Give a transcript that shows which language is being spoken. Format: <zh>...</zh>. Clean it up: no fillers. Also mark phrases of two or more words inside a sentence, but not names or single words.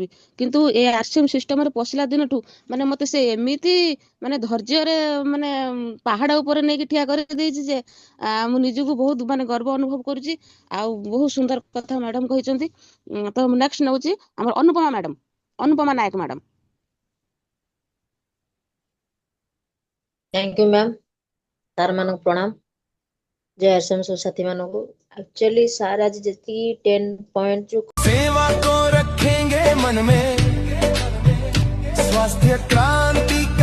<or>କିନ୍ତୁ ଏ ଆରସିଏମ ସିଷ୍ଟମରେ ପଶିଲା ଦିନଠୁ ମାନେ ମତେ ସେ ଏମିତି ମାନେ ଧୈର୍ଯ୍ୟରେ ମାନେ ପାହାଡ ଉପରେ ନେଇକି ଠିଆ କରିଦେଇଛି ଯେ ମୁଁ ନିଜକୁ ବହୁତ ମାନେ ଗର୍ବ ଅନୁଭବ କରୁଛି। ଆଉ ବହୁତ ସୁନ୍ଦର କଥା ମ୍ୟାଡାମ କହିଛନ୍ତି। ତ ନେକ୍ସଟ ନଉଛି ଆମର ଅନୁପମା ମ୍ୟାଡାମ, ଅନୁପମା ନାୟକ ମ୍ୟାଡାମ।</or> <en>thank you ma'am.</en> <hi>सार मान प्रणाम। जय आरसीएम सब साथी मानू। एक्चुअली सार आज जी 10 पॉइंट जो सेवा को रखेंगे मन में, स्वास्थ्य क्रांति</hi>